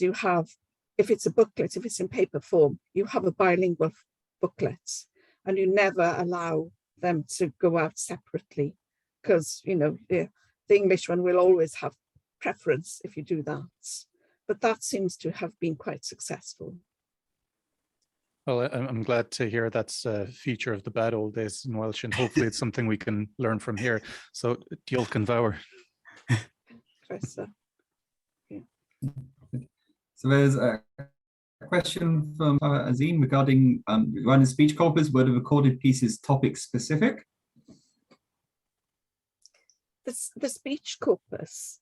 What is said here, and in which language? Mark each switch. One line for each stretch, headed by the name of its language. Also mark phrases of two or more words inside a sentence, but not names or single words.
English: You have, if it's a booklet, if it's in paper form, you have a bilingual booklet, and you never allow them to go out separately, because, you know, the English one will always have preference if you do that. But that seems to have been quite successful. Well, I'm glad to hear that's a feature of the bad old days in Welsh, and hopefully it's something we can learn from here. So,
Welsh: Diolch yn fawr.
English: Yeah. So there's a question from Azim regarding regarding speech corpus. Were the recorded pieces topic specific? The speech corpus,